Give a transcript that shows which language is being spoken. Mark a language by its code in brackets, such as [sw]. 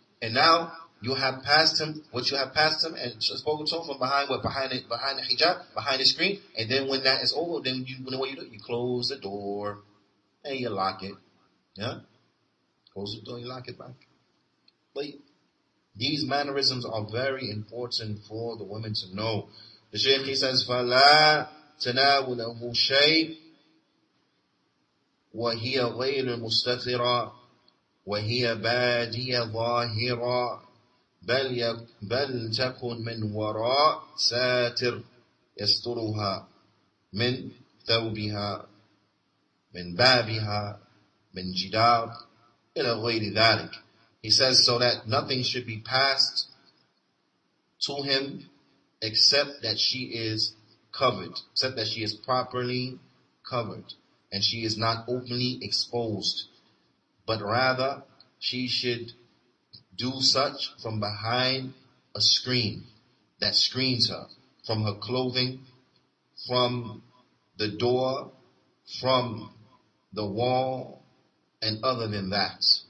[en] And now you have passed him what you have passed him and spoken to him from behind behind the hijab, behind the screen. And then when that is over, then what you do? You close the door and you lock it. Yeah? Close the door, you lock it back. But these mannerisms are very important for the women to know. The Shaykh, he says, [ar] فَلَا تَنَاوُلَهُ شَيْءٍ وَهِيَ غَيْرُ مُسْتَتِرًا وهي بادية ظاهرة بل تكن من وراء ساتر يسترها من ثوبها من بابها من جدار إلى غير ذلك. [en] He says so that nothing should be passed to him except that she is covered, except that she is properly covered and she is not openly exposed. But rather, she should do such from behind a screen that screens her from her clothing, from the door, from the wall, and other than that.